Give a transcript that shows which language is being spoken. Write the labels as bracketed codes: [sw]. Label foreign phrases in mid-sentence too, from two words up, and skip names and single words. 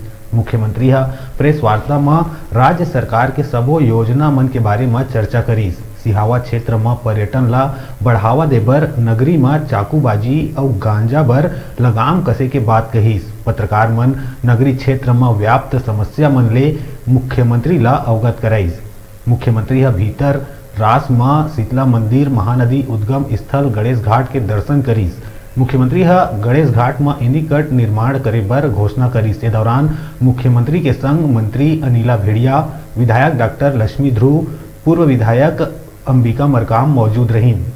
[hne] मुख्यमंत्री प्रेस वार्ता में राज्य सरकार के सबो योजना मन के बारे में चर्चा करीस। सिहावा क्षेत्र में पर्यटन ला बढ़ावा देबर नगरी में चाकूबाजी और गांजा बर लगाम कसे के बात कहीस। पत्रकार मन नगरी क्षेत्र में व्याप्त समस्या मन ले मुख्यमंत्री ला अवगत कराइस। मुख्यमंत्री भीतर रास में शीतला मंदिर महानदी उद्गम स्थल गणेश घाट के दर्शन करीस। मुख्यमंत्री गणेश घाट में एनीकट निर्माण करे बर घोषणा करीस। इस दौरान मुख्यमंत्री के संग मंत्री अनिला भेड़िया, विधायक डॉक्टर लक्ष्मी ध्रुव, पूर्व विधायक अंबिका मरकाम मौजूद रहीं।